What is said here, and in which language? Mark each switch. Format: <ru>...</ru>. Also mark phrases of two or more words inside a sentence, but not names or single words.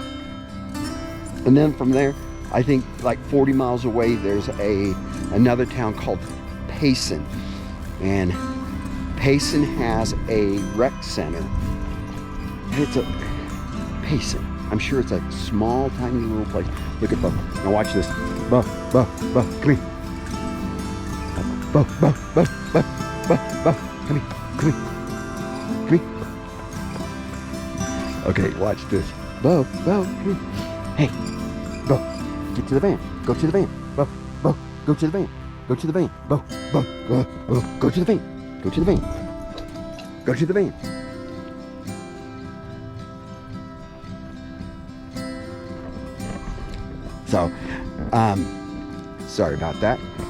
<en>And then from there, I think like 40 miles away, there's another town called Payson. And Payson has a rec center. And it's a Payson. I'm sure it's a small, tiny little place. Look at Bo. Now watch this. Bo, Bo, Bo, come here. Bo, Bo, Bo, Bo, Bo, Bo, come here, come here, come here. Okay, watch this. Bo, Bo, come here. Hey, Bo, get to the van. Go to the van. Bo, Bo, go to the van. Go to the van. Bo, Bo, Bo, Bo, go to the van. Go to the van. Go to the van. So, sorry about that.</en>